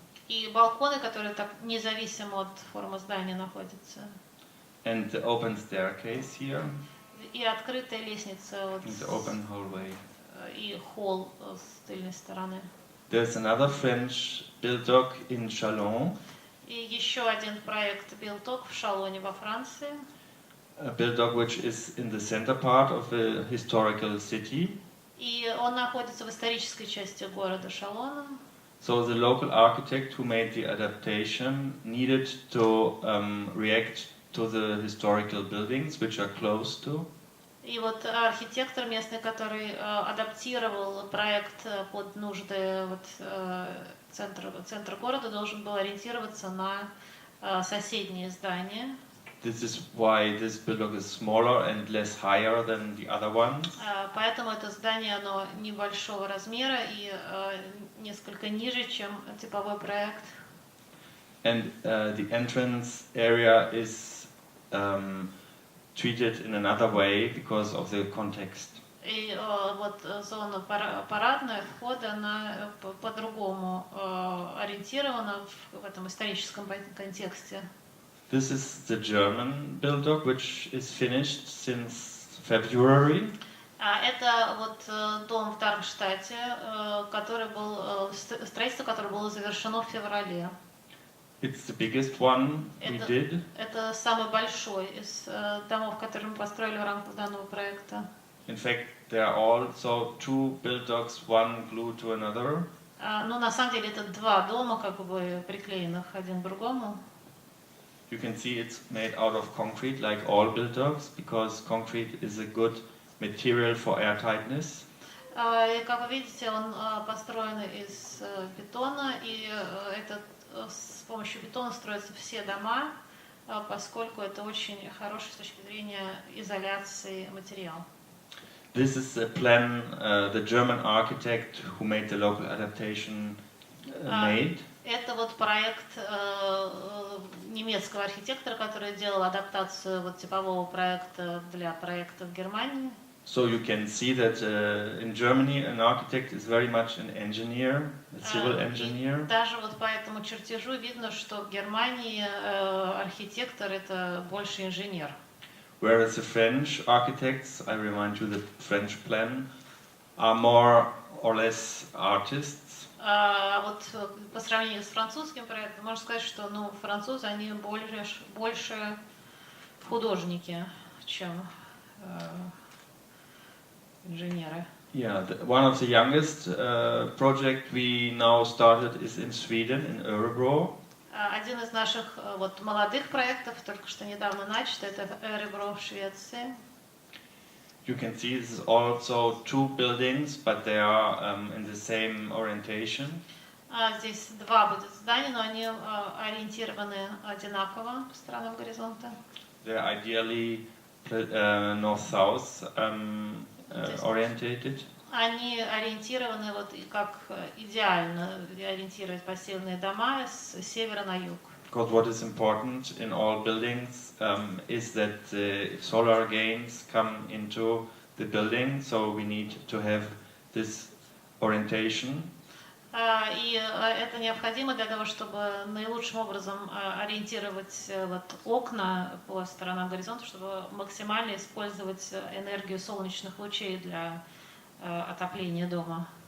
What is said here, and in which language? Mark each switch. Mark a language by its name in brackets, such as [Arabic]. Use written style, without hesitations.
[Russian] И балконы, которые так независимо от формы здания находятся. [English] And the open staircase here. [Russian] И открытая лестница вот [English] the open hallway. [Russian] И холл с тыльной стороны. [English] There's another French build-up in Chalon. [Russian] И еще один проект build-up в Шалоне во Франции. [English] A build-up which is in the center part of a historical city. [Russian] И он находится в исторической части города Шалона. [English] So the local architect who made the adaptation needed to react to the historical buildings which are close to. [Russian] И вот архитектор местный, который адаптировал проект под нужды центра города, должен был ориентироваться на соседние здания. [English] This is why this building is smaller and less higher than the other ones. [Russian] Поэтому это здание, оно небольшого размера и несколько ниже, чем типовой проект. [English] And the entrance area is treated in another way because of the context. [Russian] И вот зона парадная входа, она по-другому ориентирована в этом историческом контексте. [English] This is the German building, which is finished since February. [Russian] Это вот дом в Дармштадте, который был строительство, которое было завершено в феврале. [English] It's the biggest one we did. [Russian] Это самый большой из домов, которые мы построили в рамках данного проекта. [English] In fact, there are also two buildings, one glued to another. [Russian] Ну, на самом деле, это два дома, как бы приклеенных один к другому. [English] You can see it's made out of concrete, like all buildings, because concrete is a good material for airtightness. [Russian] И, как вы видите, он построен из бетона, и с помощью бетона строятся все дома, поскольку это очень хороший с точки зрения изоляции материал. [English] This is a plan the German architect who made the local adaptation made. [Russian] Это вот проект немецкого архитектора, который делал адаптацию вот типового проекта для проекта в Германии. [English] So you can see that in Germany an architect is very much an engineer, a civil engineer. [Russian] Даже вот по этому чертежу видно, что в Германии архитектор это больше инженер. [English] Whereas the French architects, I remind you the French plan, are more or less artists. [Russian] Вот по сравнению с французским проектом, можно сказать, что французы, они больше художники, чем инженеры. [English] Yeah, one of the youngest project we now started is in Sweden, in Örebro. [Russian] Один из наших вот молодых проектов, только что недавно начат, это Örebro в Швеции. [English] You can see this is also two buildings, but they are in the same orientation. [Russian] Здесь два будет здания, но они ориентированы одинаково по сторонам горизонта. [English] They're ideally north-south orientated. [Russian] Они ориентированы вот как идеально ориентировать постельные дома с севера на юг. [English] Because what is important in all buildings is that the solar gains come into the building, so we need to have this orientation. [Russian] И это необходимо для того, чтобы наилучшим образом ориентировать вот окна по сторонам горизонта, чтобы максимально использовать энергию солнечных лучей для отопления дома.